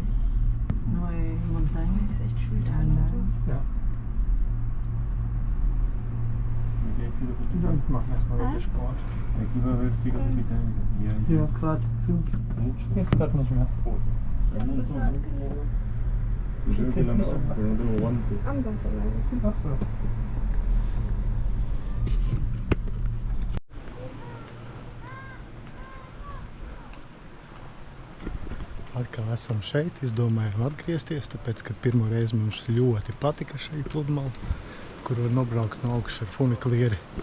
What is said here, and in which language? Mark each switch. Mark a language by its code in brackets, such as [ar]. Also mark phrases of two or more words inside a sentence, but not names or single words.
[pt] Não é montanha? É andar? [de] Dann machen wir erstmal wieder Sport. Ja, gerade zu. Jetzt gerade nicht mehr. Am Wasser bleiben. Achso. [lv] Atkal esam šeit, izdomājām atgriezties, tāpēc, ka pirmo reizi mums ļoti patika šeit pludmale, kur var nobraukt no augšas ar funiklieri.